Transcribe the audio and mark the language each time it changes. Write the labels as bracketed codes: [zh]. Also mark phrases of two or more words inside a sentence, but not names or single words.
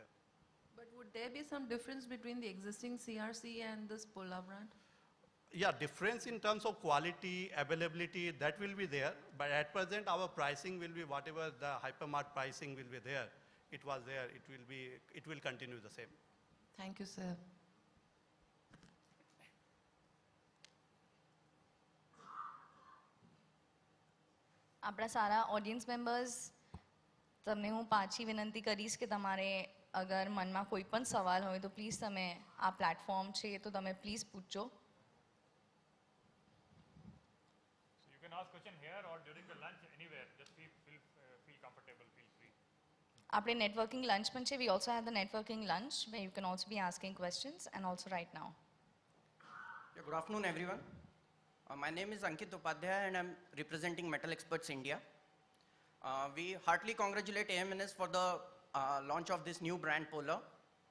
[en] But would there be some difference between the existing CRC and this Polar brand? Yeah, difference in terms of quality, availability, that will be there. But at present, our pricing will be whatever the hypermart pricing will be there. It was there, it will continue the same. Thank you, sir. [gu] આપણા સારા [en] audience members, [gu] તમને હું પાછી વિનંતી કરીશ કે તમારે અગર મનમાં કોઈ પણ સવાલ હોય તો પ્લીઝ તમે આ પ્લેટફોર્મ છે તો તમે પ્લીઝ પૂછજો. [en] You can ask question here or during the lunch anywhere. Just feel comfortable, feel free. [gu] આપણે [en] networking lunch [gu] પણ છે. [en] We also have the networking lunch where you can also be asking questions, and also right now. Yeah, good afternoon, everyone. My name is Ankit Upadhyay and I'm representing Metal Experts India. We heartily congratulate AMNS for the launch of this new brand Polar.